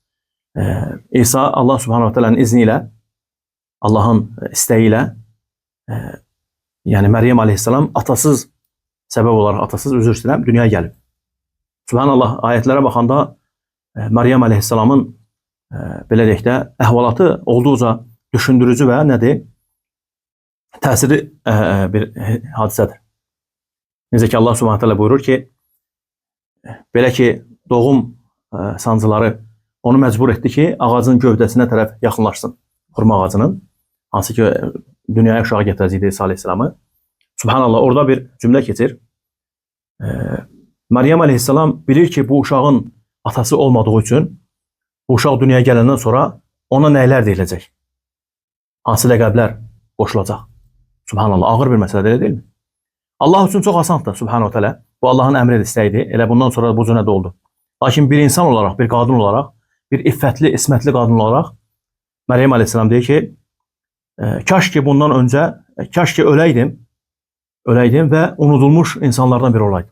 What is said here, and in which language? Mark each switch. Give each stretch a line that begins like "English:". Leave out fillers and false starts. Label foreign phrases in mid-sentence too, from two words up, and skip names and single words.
Azerbaijani: İsa Allah
Arabic: سبحانه وتعالى
Azerbaijani: izni ilə, Allahın istəyi ilə, yəni Məryəm aleyhisselam atasız səbəb olaraq, atasız üzr istəyirəm, dünyaya gəlib. Subhanallah, ayətlərə baxanda Məryəm aleyhisselamın belə deyək də əhvalatı olduqca düşündürücü və nədir? Təsirli bir hadisədir. Necə ki Allah
Arabic: سبحانه وتعالى
Azerbaijani: buyurur ki, belə ki doğum sancıları onu məcbur etdi ki, ağacın gövdəsinə tərəf yaxınlaşsın, xurma ağacının, hansı ki dünyaya uşağı gətirəcəkdi İsa aleyhisselamı. Subhanallah, orada bir cümlə keçir. Məryəm aleyhisselam bilir ki, bu uşağın atası olmadığı üçün bu uşaq dünyaya gələndən sonra ona nəylər deyiləcək? Hansı ləqəblər qoşulacaq? Subhanallah, ağır bir məsələdir, deyil mi? Allah üçün çox asandır,
Arabic: سبحانه وتعالى.
Azerbaijani: Bu Allahın əmri istəyidir. Elə bundan sonra bu cür də oldu. Lakin bir insan olaraq, bir qadın olaraq, bir iffətli, ismətli qadın olaraq Məryəm aleyhisselam deyir ki, kaş ki bundan öncə, kaş ki öləydim və unudulmuş insanlardan biri olaydım.